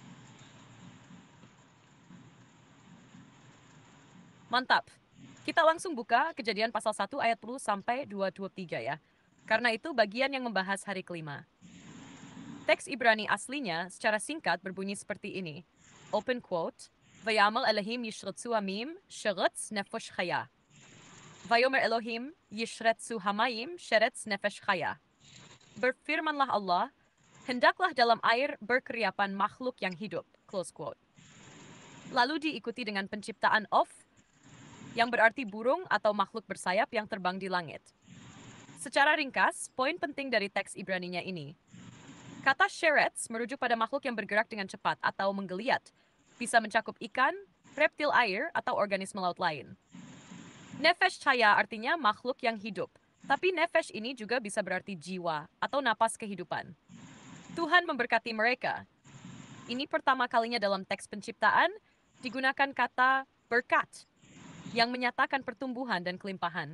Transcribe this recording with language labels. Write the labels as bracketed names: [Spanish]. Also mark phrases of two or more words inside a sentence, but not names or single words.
[Indonesian] Mantap. Kita langsung buka Kejadian pasal 1 ayat 10 sampai 223 ya. Karena itu bagian yang membahas hari kelima. Teks Ibrani aslinya secara singkat berbunyi seperti ini. [English] Open quote. [Hebrew] ויאמר אלוהים ישרצו המים שרץ נפש חיה. ויאמר אלוהים ישרצו המים שרץ נפש חיה. [Indonesian] Berfirmanlah Allah, hendaklah dalam air berkeriapan makhluk yang hidup. [English] Close quote. [Indonesian] Lalu diikuti dengan penciptaan of, yang berarti burung atau makhluk bersayap yang terbang di langit. Secara ringkas, poin penting dari teks Ibraninya ini. Kata sheretz merujuk pada makhluk yang bergerak dengan cepat atau menggeliat, bisa mencakup ikan, reptil air, atau organisme laut lain. [Hebrew] נפש חיה [Indonesian] artinya makhluk yang hidup, tapi nefesh ini juga bisa berarti jiwa atau napas kehidupan. Tuhan memberkati mereka. Ini pertama kalinya dalam teks penciptaan digunakan kata berkat, yang menyatakan pertumbuhan dan kelimpahan.